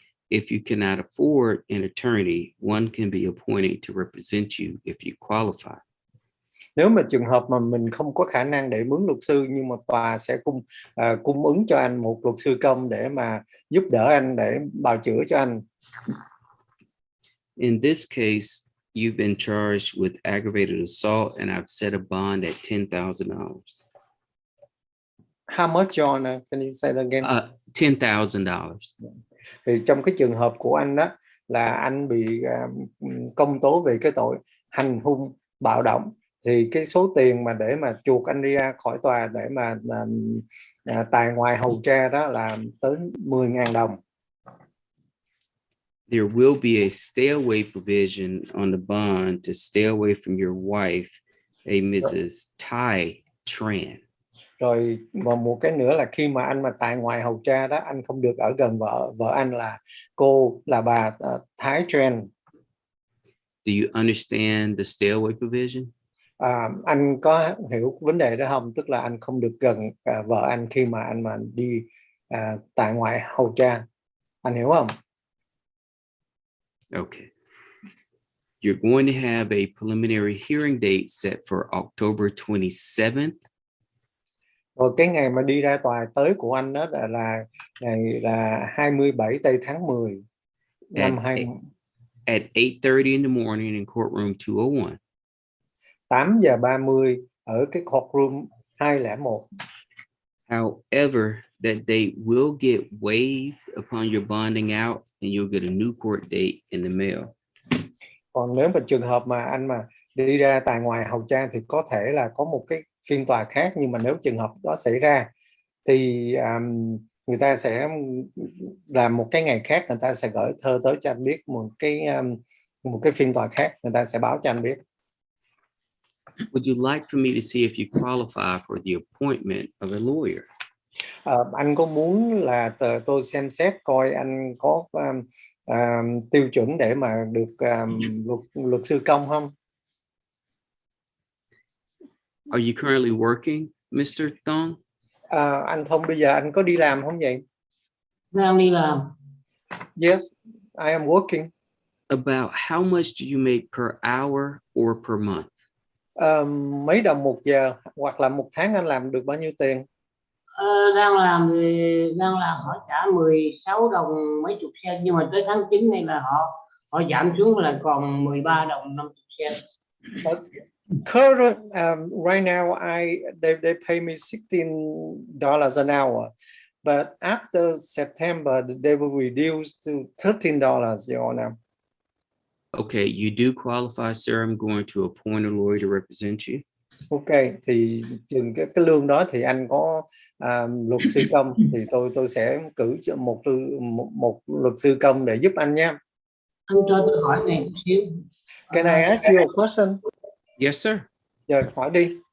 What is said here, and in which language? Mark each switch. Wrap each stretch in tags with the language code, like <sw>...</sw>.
<en>If you cannot afford an attorney, one can be appointed to represent you if you qualify.</en> <vi>Nếu mà trường hợp mà mình không có khả năng để mướn luật sư, nhưng mà tòa sẽ cung ứng cho anh một luật sư công để mà giúp đỡ anh để bào chữa cho anh.</vi> <en>In this case, you've been charged with aggravated assault and I've set a bond at $10,000. How much, John? Can you say that again? $10,000.</en> <vi>Thì trong cái trường hợp của anh đó là anh bị công tố về cái tội hành hung bạo động, thì cái số tiền mà để mà chuộc anh đi ra khỏi tòa để mà tài ngoại hầu tra đó là tới 10.000 đồng.</vi> <en>There will be a stay away provision on the bond to stay away from your wife, a Mrs. Ty Tran.</en> <vi>Rồi một cái nữa là khi mà anh mà tại ngoại hầu tra đó, anh không được ở gần vợ anh là bà Thái Tran.</vi> <en>Do you understand the stay away provision?</en> <vi>Anh có hiểu vấn đề đó không? Tức là anh không được gần vợ anh khi mà anh mà đi tại ngoại hầu tra. Anh hiểu không?</vi> <en>Okay. You're going to have a preliminary hearing date set for October 27th.</en> <vi>Rồi cái ngày mà đi ra tòa tới của anh đó là ngày là 27 tây tháng 10 năm 20.</vi> <en>At 8:30 in the morning in courtroom 201.</en> <vi>8:30 ở cái courtroom 201.</vi> <en>However, that date will get waived upon your bonding out and you'll get a new court date in the mail.</en> <vi>Còn nếu mà trường hợp mà anh mà đi ra tại ngoài hầu tra thì có thể là có một cái phiên tòa khác, nhưng mà nếu trường hợp đó xảy ra thì người ta sẽ làm một cái ngày khác, người ta sẽ gửi thơ tới cho anh biết một cái phiên tòa khác, người ta sẽ báo cho anh biết.</vi> <en>Would you like for me to see if you qualify for the appointment of a lawyer?</en> <vi>Anh có muốn là tôi xem xét coi anh có tiêu chuẩn để mà được luật sư công không?</vi> <en>Are you currently working, Mr. Thong?</en> <vi>Anh Thông bây giờ anh có đi làm không vậy? Đang đi làm.</vi> <en>Yes, I am working. About how much do you make per hour or per month?</en> <vi>Mấy đồng một giờ, hoặc là một tháng anh làm được bao nhiêu tiền? Đang làm họ trả 16 đồng mấy chục sen, nhưng mà tới tháng 9 này là họ giảm xuống là còn 13 đồng 50 sen.</vi> <en>Current right now, they pay me $16 an hour, but after September they will reduce to $13, Your Honor. Okay, you do qualify, sir. I'm going to appoint a lawyer to represent you.</en> <vi>Ok, thì chừng cái lương đó thì anh có luật sư công thì tôi sẽ cử cho một luật sư công để giúp anh nha. Anh cho tôi hỏi này một xíu.</vi> <en>Can I ask you a question? Yes, sir.</en> <vi>Giờ hỏi đi.</vi>